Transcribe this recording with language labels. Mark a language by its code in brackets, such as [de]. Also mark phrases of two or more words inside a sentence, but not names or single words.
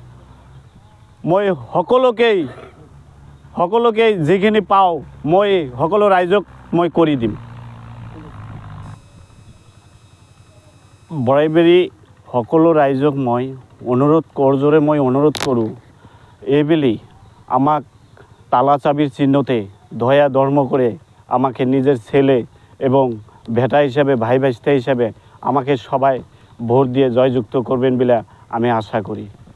[as] মই সকলোকে যিখিনি পাওঁ মই সকলো ৰাইজক মই কৰি দিম বড়াইবাড়ি সকলো ৰাইজক মই অনুৰোধ কৰোঁ এইবেলি আমাক [bn] তালা চাবির চিহ্নতে দয়া ধর্ম করে আমাকে নিজের ছেলে এবং ভেটা হিসাবে ভাই ভাইস্তা হিসাবে আমাকে সবাই ভোট দিয়ে জয়যুক্ত করবেন বলে আমি আশা করি।